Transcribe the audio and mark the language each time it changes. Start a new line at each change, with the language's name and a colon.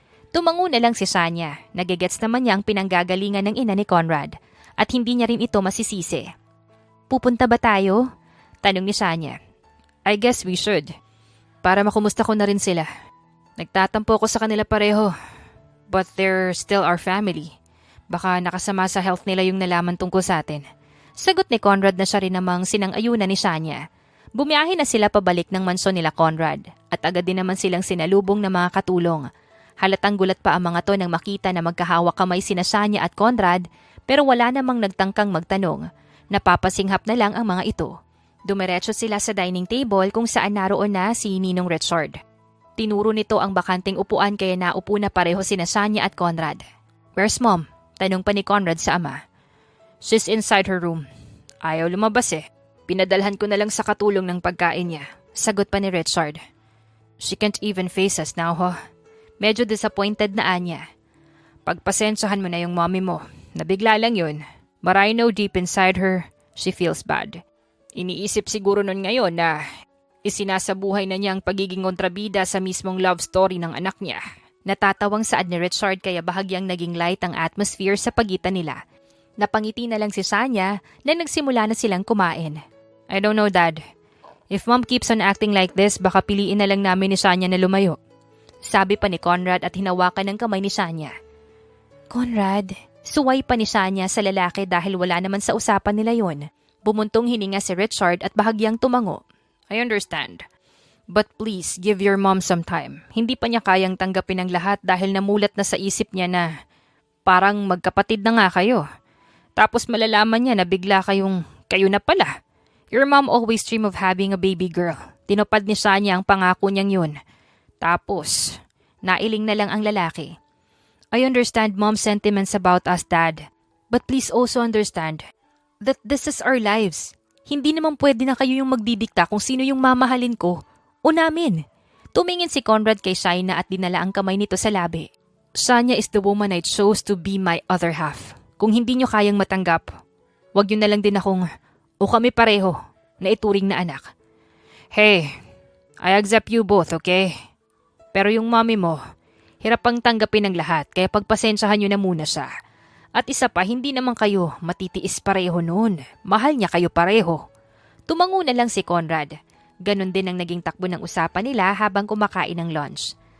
Filipino: Tumango na lang si Shania. Nagigets naman niya ang pinanggagalingan ng ina ni Conrad. At hindi niya rin ito masisisi. Pupunta ba tayo? Tanong ni Shania.
English: I guess we should.
Filipino: Para makumusta ko na rin sila. Nagtatampo ko sa kanila pareho.
English: But they're still our family.
Filipino: Baka nakasama sa health nila yung nalaman tungkol sa atin. Sagot ni Conrad na siya rin namang sinang-ayunan ni Shania. Bumiyahe na sila pabalik ng mansyon nila Conrad. At agad din naman silang sinalubong ng mga katulong. Halatang gulat pa ang mga to nang makita na magkahawak kamay sina Shania at Conrad. Pero wala namang nagtangkang magtanong. Napapasinghap na lang ang mga ito. Dumiretso sila sa dining table kung saan naroon na si Ninong Richard. Tinuro nito ang bakanting upuan kaya naupo na pareho sina Shania at Conrad.
English: Where's Mom?
Filipino: Tanong pa ni Conrad sa ama.
English: She's inside her room.
Filipino: Ayaw lumabas eh. Pinadalhan ko na lang sa katulong ng pagkain niya. Sagot pa ni Richard.
English: She can't even face us now, ho.
Filipino: Medyo disappointed na Anya. Pagpasensyahan mo na yung mommy mo. Nabigla lang yun.
English: But I know deep inside her, she feels bad.
Filipino: Iniisip siguro nun ngayon na isinasabuhay na niya ang pagiging kontrabida sa mismong love story ng anak niya. Natatawang saad ni Richard kaya bahagyang naging light ang atmosphere sa pagitan nila. Napangiti na lang si Shania na nagsimula na silang kumain.
English: I don't know, Dad. If Mom keeps on acting like this,
Filipino: baka piliin na lang namin ni Shania na lumayo. Sabi pa ni Conrad at hinawakan ng kamay ni Shania. Conrad, suway pa ni Shania sa lalaki dahil wala naman sa usapan nila yon. Bumuntong hininga si Richard at bahagyang tumango.
English: I understand. But please, give your mom some time.
Filipino: Hindi pa niya kayang tanggapin ang lahat dahil namulat na sa isip niya na Parang magkapatid na nga kayo. Tapos malalaman niya na bigla kayo na pala.
English: Your mom always dream of having a baby girl.
Filipino: Tinupad ni Sanya ang pangako niyang yun. Tapos, nailing na lang ang lalaki.
English: I understand mom's sentiments about us, Dad. But please also understand that this is our lives.
Filipino: Hindi naman pwede na kayo yung magdidikta kung sino yung mamahalin ko o namin. Tumingin si Conrad kay Shaina at dinala ang kamay nito sa labi.
English: Sanya is the woman I chose to be my other half.
Filipino: Kung hindi nyo kayang matanggap, wag nyo na lang din akong o kami pareho na ituring na anak.
English: Hey, I accept you both, okay?
Filipino: Pero yung mommy mo, hirap pang tanggapin ang lahat kaya pagpasensyahan nyo na muna siya. At isa pa, hindi naman kayo matitiis pareho noon. Mahal niya kayo pareho. Tumango na lang si Conrad. Ganon din ang naging takbo ng usapan nila habang kumakain ng lunch.